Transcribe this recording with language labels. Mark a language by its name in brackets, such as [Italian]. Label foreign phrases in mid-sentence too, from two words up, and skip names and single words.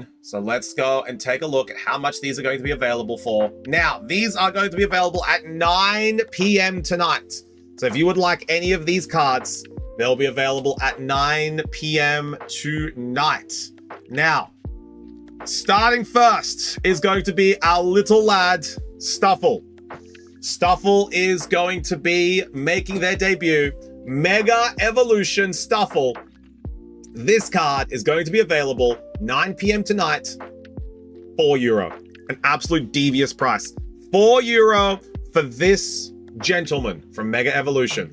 [English] So let's go and take a look at how much these are going to be available for. Now, these are going to be available at 9 p.m. tonight. So if you would like any of these cards, they'll be available at 9 p.m. tonight. Now, starting first is going to be our little lad, Stuffle. Stuffle is going to be making their debut. Mega Evolution Stuffle. This card is going to be available 9 p.m. tonight, €4. An absolute devious price. €4 for this gentleman from Mega Evolution.